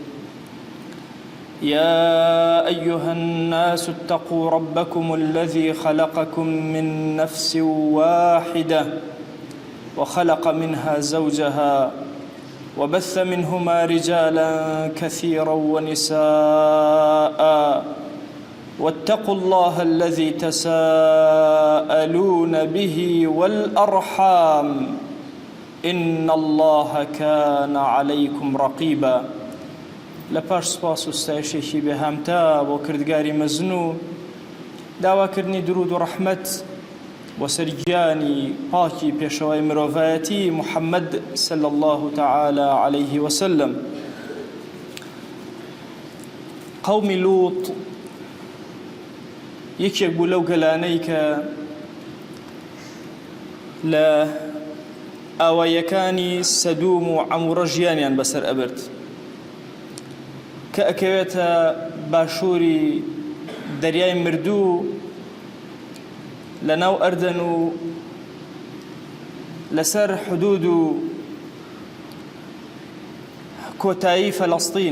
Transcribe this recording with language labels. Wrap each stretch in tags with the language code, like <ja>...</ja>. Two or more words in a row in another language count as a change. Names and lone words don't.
<ar>يا أيها الناس اتقوا ربكم الذي خلقكم من نفس واحدة وخلق منها زوجها وبث منهما رجالا كثيرا ونساء واتقوا الله الذي تساءلون به والأرحام إن الله كان عليكم رقيبا</ar> <ckb>لپاش سپاس و ستایشێکی بێهامتا بۆ کردگاری مەزنوو داواکردنی درود و ڕەحمەت بۆ سەرگیانی پاکی پێشەوای مرۆڤایەتی محەممەد</ckb> <ar>صلی الله تعالى عليه وسلم.</ar> <ckb>قەومی لووط یەکێک بوو لەو گەلانەی کە لە ئاوایەکانی سەدوم و عەموڕە ژیانیان بەسەر ئەبرد کە ئەکەوێتە باشووری دەریای مردوو لەناو ئەردەن و لەسەر حدود و کۆتایی فەلەستین.</ckb>